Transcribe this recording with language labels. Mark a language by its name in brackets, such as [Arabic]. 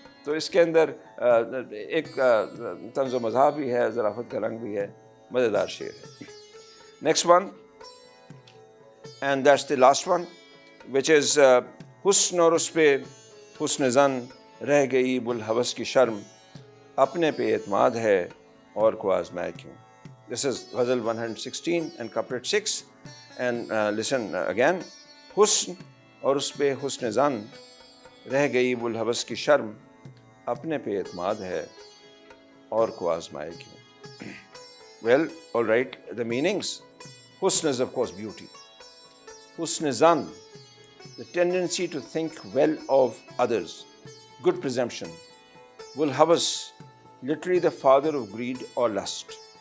[Urdu] تو اس کے اندر ایک طنز و مزاح بھی ہے، ظرافت کا رنگ بھی ہے، مزیدار شعر ہے. [English] Next one, and that's the last one, which is [Urdu] حسن اور اس پہ حسن زن رہ گئی بلحوث کی شرم، اپنے پہ اعتماد ہے اور کو آزمائے کیوں. [English] This is ghazal 116 and couplet 6, and listen again. [Urdu] حسن اور اس پہ حسن زن رہ گئی بلحوث کی شرم، اپنے پہ اعتماد ہے اور کو آزمائے کیوں. [English] Well, all right, the meanings. Husn is, of course, beauty. Husn zan, the tendency to think well of others, good presumption. Bul havas, literally the father of greed or lust.